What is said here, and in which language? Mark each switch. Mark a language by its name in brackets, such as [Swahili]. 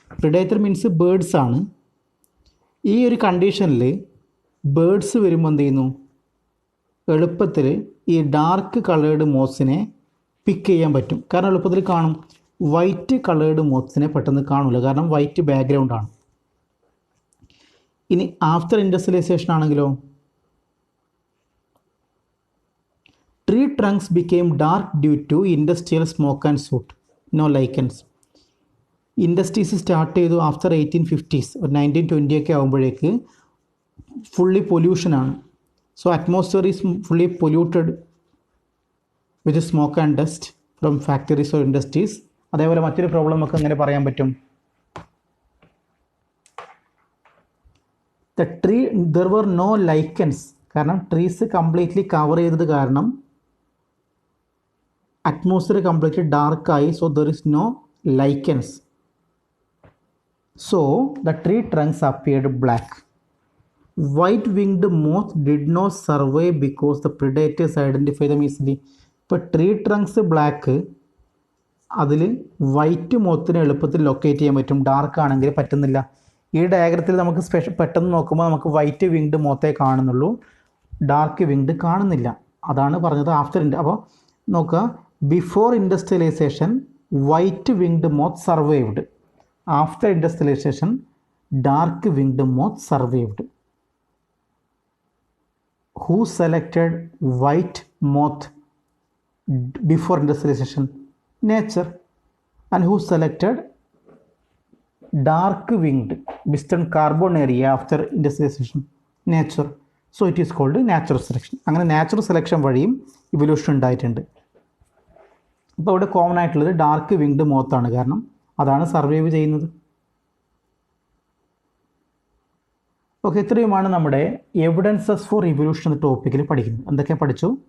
[Malayalam] Predator means birds ആണ്. ഈ ഒരു കണ്ടീഷനിൽ ബേർഡ്സ് വരുമ്പോൾ എന്ത് ചെയ്യുന്നു, എളുപ്പത്തിൽ ഈ ഡാർക്ക് കളേർഡ് മോത്ത്സിനെ പിക്ക് ചെയ്യാൻ പറ്റും. കാരണം എളുപ്പത്തിൽ കാണും. വൈറ്റ് കളേർഡ് മോത്ത്സിനെ പെട്ടെന്ന് കാണില്ല, കാരണം വൈറ്റ് ബാക്ക്ഗ്രൗണ്ടാണ്. ഇനി ആഫ്റ്റർ ഇൻഡസ്ട്രിയലൈസേഷൻ ആണെങ്കിലോ [English] tree trunks became dark due to industrial smoke and soot. No lichens. [Malayalam] Industries start ചെയ്തു ആഫ്റ്റർ 1850s, ഒരു 1920 ഒക്കെ ആകുമ്പോഴേക്ക് fully പൊല്യൂഷനാണ്. [English] So atmosphere is fully polluted with smoke and dust from factories or industries. [Malayalam] അതേപോലെ മറ്റൊരു problem നമുക്ക് എങ്ങനെ പറയാൻ പറ്റും? [English] The tree there were no lichens. [Malayalam] കാരണം ട്രീസ് കംപ്ലീറ്റ്ലി കവർ ചെയ്തത് കാരണം atmosphere completely ഡാർക്കായി. [English] So there is no lichens. So the tree trunks appeared black. White-winged moth did not survive because the predators identify them easily. [Malayalam] ഇപ്പോൾ tree trunks black, അതിൽ white മോത്തിന് എളുപ്പത്തിൽ locate ചെയ്യാൻ പറ്റും. Dark ആണെങ്കിൽ പറ്റുന്നില്ല. ഈ ഡയഗ്രത്തിൽ നമുക്ക് പെട്ടെന്ന് നോക്കുമ്പോൾ നമുക്ക് വൈറ്റ് വിങ്ഡ് മോത്തേ കാണുന്നുള്ളൂ, ഡാർക്ക് വിങ്ഡ് കാണുന്നില്ല. അതാണ് പറഞ്ഞത് ആഫ്റ്റർ അപ്പോൾ നോക്കുക, [English] Before industrialization white winged moth survived. After industrialization, dark-winged moth survived. Who selected white moth before industrialization? Nature. And who selected dark-winged western carbonaria after industrialization? Nature. So it is called natural selection. [Malayalam] അങ്ങനെ natural selection വഴിയും evolution ഉണ്ടായിട്ടുണ്ട്. ഇപ്പോൾ ഇവിടെ common ആയിട്ടുള്ളത് dark winged മോത്താണ്, കാരണം അതാണ് survive ചെയ്യുന്നത്. Okay, ഇത്രയുമാണ് നമ്മുടെ എവിഡൻസസ് ഫോർ ഇവല്യൂഷൻ എന്ന ടോപ്പിക്കിൽ പഠിക്കുന്നത്. എന്തൊക്കെ പഠിച്ചു?